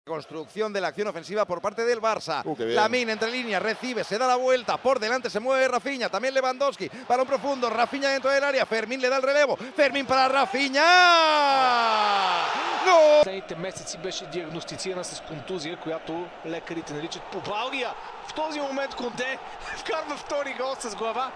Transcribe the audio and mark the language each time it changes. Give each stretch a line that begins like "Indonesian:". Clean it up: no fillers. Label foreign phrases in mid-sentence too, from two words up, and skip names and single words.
Spanish: Construcción de la acción ofensiva por parte del Barça. Lamine entre líneas, recibe, se da la vuelta, por delante se mueve Rafinha, también Lewandowski, balón profundo, Rafinha dentro del área, Fermín le da el relevo, Fermín para Rafinha!
Bulgarian: Гол! Последните месеци беше диагностицирана с контузия, която лекарите наричат побалния. В този момент Конте вкарва втори гол с глава.